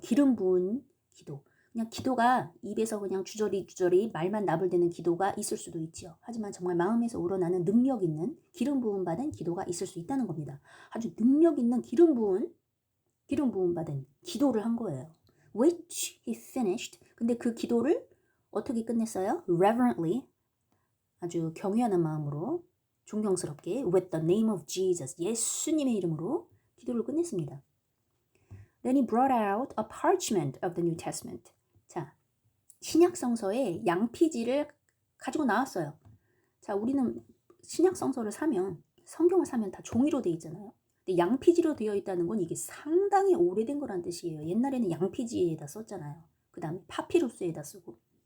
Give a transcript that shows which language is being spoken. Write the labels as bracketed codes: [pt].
[ko] 기름 부은 기도. 그냥 기도가 입에서 그냥 주저리 말만 나불대는 기도가 있을 수도 있죠. 하지만 정말 마음에서 우러나는 능력 있는 기름 부음 받은 기도가 있을 수 있다는 겁니다. 아주 능력 있는 기름 부음 받은 기도를 한 거예요. [en] Which he finished. [ko] 근데 그 기도를 어떻게 끝냈어요? [en] Reverently. [ko] 아주 경외하는 마음으로 존경스럽게 [en] with the name of Jesus. [ko] 예수님의 이름으로 기도를 끝냈습니다. [en] Then he brought out a parchment of the New Testament. [ko] 자, 신약성서의 양피지를 가지고 나왔어요. 자, 우리는 신약성서를 사면, 성경을 사면 다 종이로 되어 있잖아요. 근데 양피지로 되어 있다는 건 이게 상당히 오래된 거란 뜻이에요. 옛날에는 양피지에다 썼잖아요. 그 다음에 파피루스에다 쓰고.